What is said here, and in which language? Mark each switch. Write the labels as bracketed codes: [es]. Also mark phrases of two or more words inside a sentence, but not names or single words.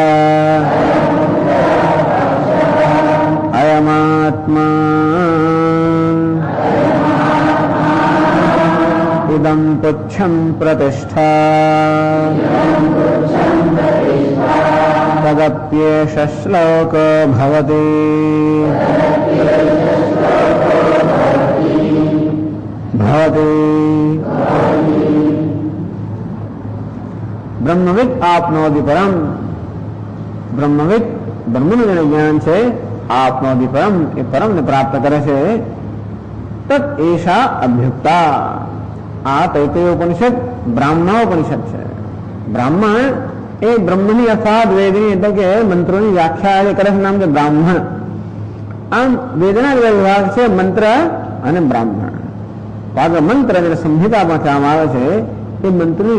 [sa] अयमात्मा इदं तुच्छं प्रतिष्ठा तदप्येष श्लोको भवति ब्रह्मविद आपनोति परम ब्रह्मविद [gu] બ્રહ્મનું જેને જ્ઞાન છે [sa] आपनोति परम [gu] એ પરમને પ્રાપ્ત કરે છે [sa] तत एशा अभ्युक्ता [gu] આ તૈતરીય ઉપનિષદ બ્રાહ્મણોપનિષદ છે બ્રાહ્મણ એ બ્રહ્મની અર્થાત વેદની એટલે કે મંત્રોની વ્યાખ્યા એ કરે છે નામ છે બ્રાહ્મણ આમ વેદના વિભાગ છે મંત્ર અને બ્રાહ્મણ પાત્ર મંત્ર જેને સંહિતામાં કહેવામાં આવે છે એ મંત્રની